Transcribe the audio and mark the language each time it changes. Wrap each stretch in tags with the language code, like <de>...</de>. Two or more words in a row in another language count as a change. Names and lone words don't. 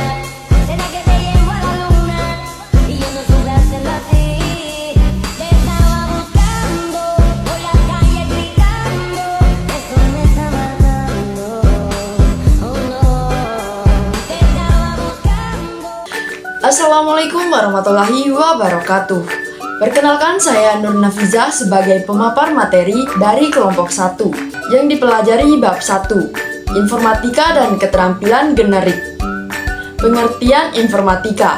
<es>Será que te llevo a la luna y yo no supe hacerlo así. Te estaba buscando por la calle gritando, eso me está matando. Oh no, te estaba buscando.</es> <ar>السلام عليكم ورحمة الله وبركاته.</ar> <id>Perkenalkan, saya Nur Nafizah sebagai pemapar materi dari kelompok 1 yang dipelajari bab 1, Informatika dan Keterampilan Generik. Pengertian informatika.</id>